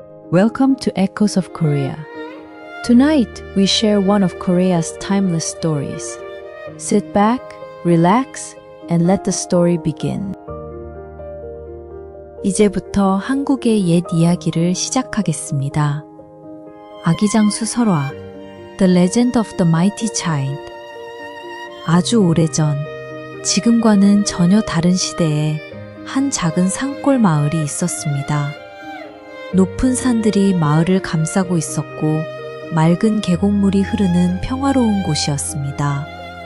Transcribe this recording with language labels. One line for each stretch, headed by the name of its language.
English: Welcome to Echoes of Korea. Tonight, we share one of Korea's timeless stories. Sit back, relax, and let the story begin.
Korean: 이제부터 한국의 옛 이야기를 시작하겠습니다. 아기장수 설화,
English: The Legend of the Mighty Child.
Korean: 아주 오래전, 지금과는 전혀 다른 시대에 한 작은 산골 마을이 있었습니다. 높은 산들이 마을을 감싸고 있었고 맑은 계곡물이 흐르는 평화로운 곳이었습니다.